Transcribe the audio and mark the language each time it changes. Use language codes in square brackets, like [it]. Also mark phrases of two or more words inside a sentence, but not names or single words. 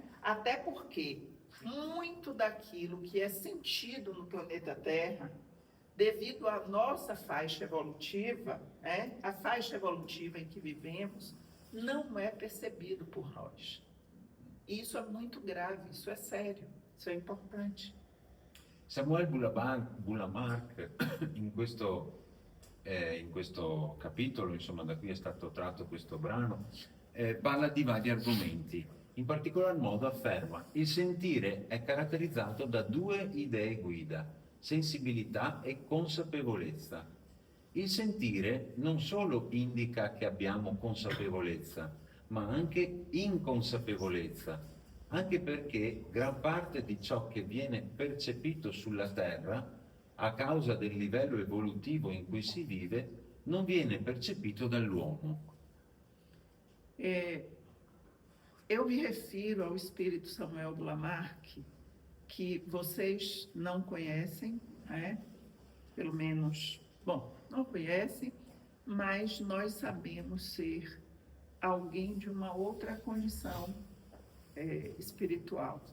[pt] Até porque muito daquilo que é sentido no planeta Terra, devido à nossa faixa evolutiva, né, a faixa evolutiva em que vivemos, não é percebido por nós. Isso é muito grave, isso é sério, isso é importante. [it] Samuel Bulamark in questo capitolo, insomma da cui è stato tratto questo brano, parla di vari argomenti. In particolar modo afferma: il sentire è caratterizzato da due idee guida, sensibilità e consapevolezza. Il sentire non solo indica che abbiamo consapevolezza, ma anche inconsapevolezza. anche perché gran parte di ciò che viene percepito sulla Terra, a causa del livello evolutivo in cui si vive, non viene percepito dall'uomo. [pt] Eu me refiro ao Espírito Samuel do Lamarck, que vocês não conhecem, né? Pelo menos, bom, não conhecem, mas nós sabemos ser alguém de uma outra condição espiritual.